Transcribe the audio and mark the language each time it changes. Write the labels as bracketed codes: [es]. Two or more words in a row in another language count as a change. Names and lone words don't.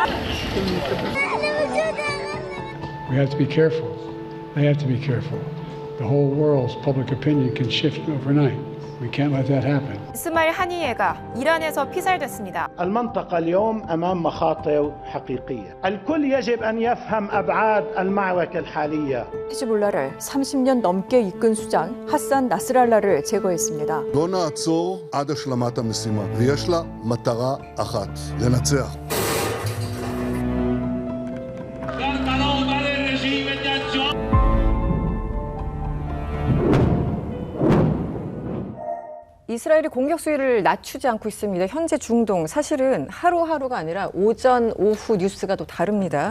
[en] We have to be careful. They have to be careful. The whole world's public opinion can shift overnight. We can't let that happen. [ko] 이스마일 하니예가 이란에서 피살됐습니다. [ar] المنطقة اليوم أمام مخاطر حقيقية. الكل يجب أن يفهم أبعاد المعركة الحالية. [ko] 히즈볼라를 30년 넘게 이끈 수장 하산 나스랄라를 제거했습니다. [he] לא נעצור עד השלמת המשימה, ויש לה מטרה אחת, לנצח. [ko] 이스라엘이 공격 수위를 낮추지 않고 있습니다. 현재 중동 사실은 하루하루가 아니라 오전, 오후 뉴스가 또 다릅니다.